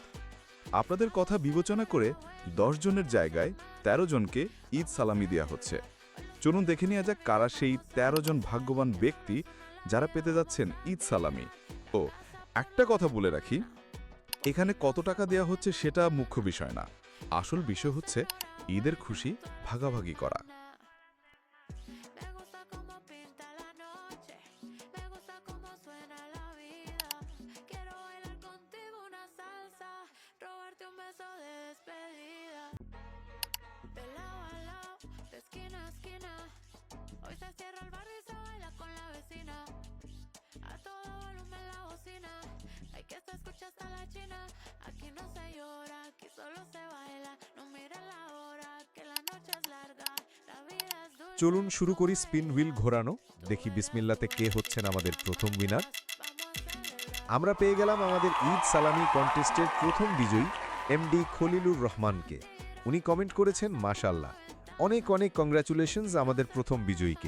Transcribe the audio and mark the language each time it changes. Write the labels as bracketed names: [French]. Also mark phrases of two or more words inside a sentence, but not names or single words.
[Bangla] আপনাদের কথা বিবেচনা করে 10 জনের জায়গায় 13 জনকে ঈদ সালামি দেওয়া হচ্ছে। চলুন দেখে নেওয়া যাক কারা সেই 13 জন ভাগ্যবান ব্যক্তি যারা পেতে যাচ্ছেন ঈদ সালামি। ও একটা কথা বলে রাখি, এখানে কত টাকা দেওয়া হচ্ছে সেটা মুখ্য বিষয় না। আসল বিষয় হচ্ছে ঈদের খুশি ভাগাভাগি করা। [Spanish] Me gusta cómo pinta la noche, me gusta cómo suena la vida. Quiero bailar contigo una salsa, robarte un beso de despedida. De lado a lado, de esquina a esquina, hoy se cierra el barrio y se baila con la vecina. A todo volumen la bocina, hay que se escucha hasta la china. Aquí no se llora, aquí solo se baila. No mires la hora, que la noche es larga, la vida es dulce. [Bangla] চলুন শুরু করি স্পিন হুইল ঘোরানো। দেখি বিসমিল্লাতে কে হচ্ছেন আমাদের প্রথম উইনার। আমরা পেয়ে গেলাম আমাদের ঈদ সালামি কন্টেস্টের প্রথম বিজয়ী এমডি খলিলুর রহমানকে। উনি কমেন্ট করেছেন, মাশাআল্লাহ, অনেক অনেক কংগ্রাচুলেশনস আমাদের প্রথম বিজয়ীকে।